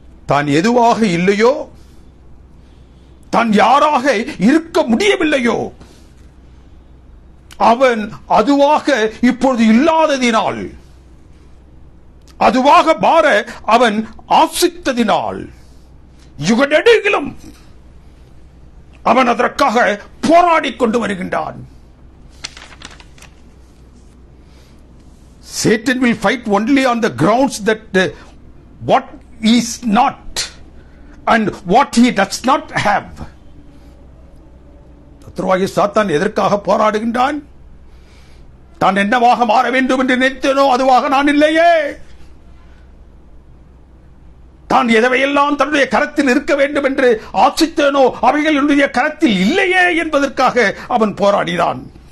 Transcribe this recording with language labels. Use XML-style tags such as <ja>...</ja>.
<ta>தான் எதுவாக இல்லையோ, தான் யாராக இருக்க முடியவில்லையோ, அவன் அதுவாக இப்பொழுது இல்லாததினால், அதுவாக மாற அவன் ஆசித்ததினால் யுகநெடுகிலும் அவன் அதற்காக போராடிக் கொண்டு வருகின்றான்.</ta> <en>Satan will fight only on the grounds that what is not and what he does not have.</en> <ta>சத்ருவாகிய சாத்தான் எதற்காக போராடுகின்றான்? தான் என்னவாக மாற வேண்டும் என்று நினைத்தேனோ அதுவாக நான் இல்லையே, தான் எதையெல்லாம் தன்னுடைய கரத்தில் இருக்க வேண்டும் என்று ஆசித்தேனோ அவைகள் என்னுடைய கரத்தில் இல்லையே என்பதற்காக அவன் போராடினான்.</ta>